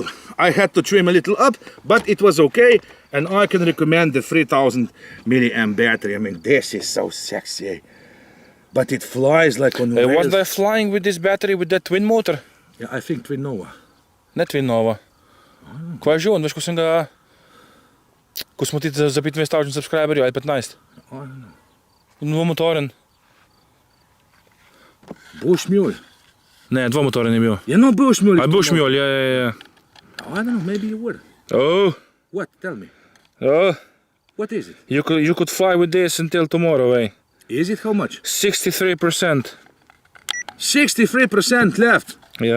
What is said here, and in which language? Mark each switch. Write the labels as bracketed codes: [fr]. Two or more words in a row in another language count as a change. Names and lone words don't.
[en] I had to trim a little up, but it was okay. And I can recommend the 3000 milliamp battery. I mean, this is so sexy, eh? But it flies like on rails. Was they flying with this battery with that twin motor? Yeah, I think Twin Nova. Net Twin Nova. Кой е живо, виж ко съм ga... [sl] Ko smo ti za 25,000 subscriberi ali 15? Dvomotoren. Bushmule. Ne, dvomotoren je bil. [en] You know Bushmule? Bushmule, yeah. Oh, I don't know, maybe you would. Oh. What? Tell me. Oh. What is it? You could fly with this until tomorrow, eh? Is it how much? 63%. 63% left. Yeah.